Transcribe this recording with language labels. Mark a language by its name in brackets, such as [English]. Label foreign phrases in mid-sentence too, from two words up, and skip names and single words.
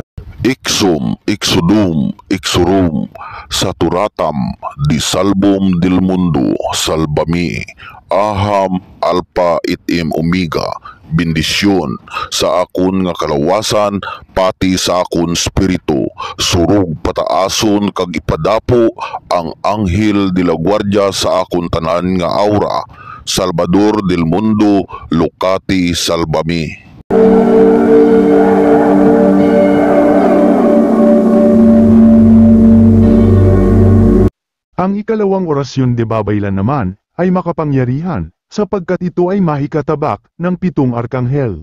[Hiligaynon] Ixum, Ixodum, Ixorum, Saturatam, Di Salbum del Mundo, Salbami, Aham, Alpha, Itim, Omega, bendisyon sa akon nga kalawasan, pati sa akon spiritu, surug pataason kag ipadapo ang [Spanish] Anghel de la Guardia [Hiligaynon] sa akon tanan nga aura, [Spanish] Salvador del Mundo, [Hiligaynon] Lucati, Salbami. [Filipino] Ang ikalawang orasyon de babaylan naman ay makapangyarihan, sapagkat ito ay mahikatabak ng 7 arkanghel.